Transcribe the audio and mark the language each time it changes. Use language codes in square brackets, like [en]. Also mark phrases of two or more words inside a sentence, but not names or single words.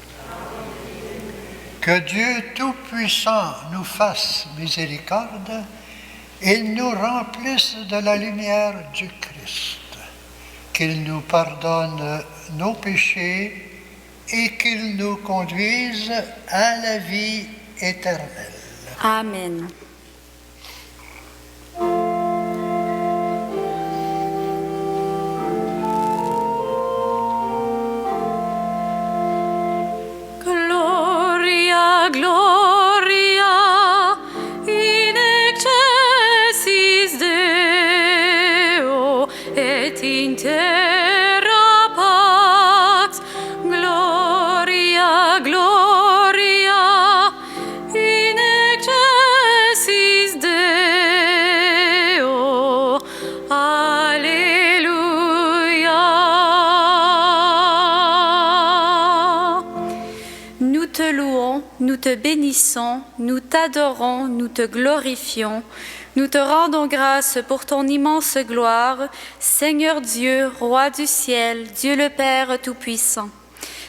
[fr] Que Dieu Tout-Puissant nous fasse miséricorde et nous remplisse de la lumière du Christ, qu'il nous pardonne nos péchés et qu'il nous conduise à la vie éternelle. Amen. [la] Gloria in excelsis Deo et in terra pax. Gloria, gloria in excelsis Deo. [fr] Alléluia. Nous te louons, nous te bénissons, nous t'adorons, nous te glorifions. Nous te rendons grâce pour ton immense gloire, Seigneur Dieu, Roi du ciel, Dieu le Père Tout-Puissant.